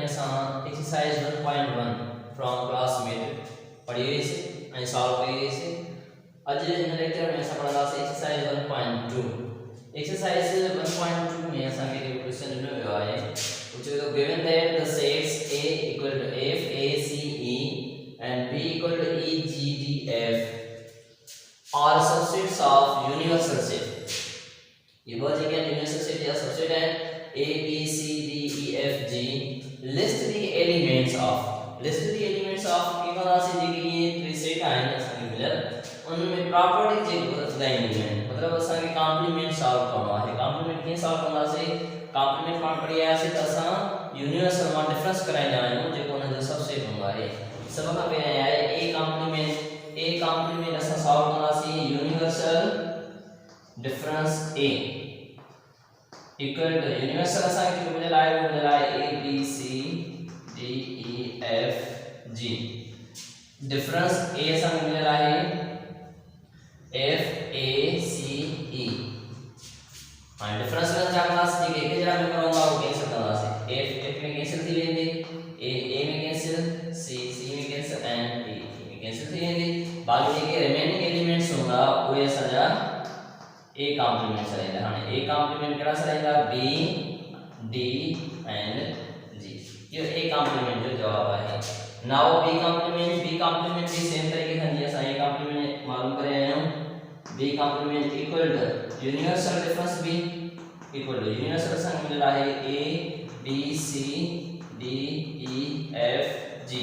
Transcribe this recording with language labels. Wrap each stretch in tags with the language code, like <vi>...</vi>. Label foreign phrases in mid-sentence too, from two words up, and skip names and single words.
<en>exercise 1.1 from classmate</en> <hi>पढ़िए इसे ऐं सॉल्व करिए इसे।</hi> <sd>अज इन लेक्चर में असां पढ़ंदासीं एक्सरसाइज 1.2। एक्सरसाइज 1.2 में असांखे जो क्वेश्चन ॾिनो वियो आहे वो चए थो</sd> <en>given that the sets A equal to F A C E and B equal to E G D F are subsets of universal set।</en> <hi>ये बहुत जगह</hi> <en>universal set</en> <hi>या सबसेट है A B C D E F G।</hi> <en>list the elements of</en> <hi>की वजह से</hi> <sd>जेके ये टे सेट आहिनि असांखे मिलियल उनमें प्रॉपर्टी जेको ॿुधाईंदियूं आहिनि। मतिलबु असांखे कॉम्प्लीमेंट सॉल्व करणो आहे। कॉम्प्लीमेंट कीअं सॉल्व कंदासीं? कॉम्प्लीमेंट पाण पढ़ी आयासीं त असां यूनिवर्सल मां डिफरेंस कराईंदा आहियूं जेको हुन जो सबसेट हूंदो आहे। सभ खां पहिरियों आहे ए कॉम्प्लीमेंट असां सॉल्व कंदासीं</sd> <en>universal difference A equal to universal</en> <sd>असांखे जो मिलियल आहे वो मिलियल आहे A B C D E F G। डिफरेंस A असांखे मिलियल आहे F A C E। हाणे डिफरेंस में छा कंदासीं? जेके एक जरा में रहंदा वो कैंसिल कंदासीं। F में कैंसिल थी वेंदी, A में कैंसिल, C में कैंसिल एंड E में कैंसिल थी वेंदी। बाकी जेके</sd> <en>remaining elements</en> <sd>हूंदा उहे असांजा A कॉम्प्लीमेंट सराइंदा। हाणे A कॉम्प्लीमेंट केड़ा सराइंदा? B D एंड G।</sd> <hi>ये A कॉम्प्लीमेंट जो जवाब है। नाउ B कॉम्प्लीमेंट भी सेम तरीके से जी असां A कॉम्प्लीमेंट मालूम करे आया हूं।</hi> <en>B complement equal to universal difference B equal to universal</en> <sd>असां मिलला</sd> <en>है A B C D E F G।</en>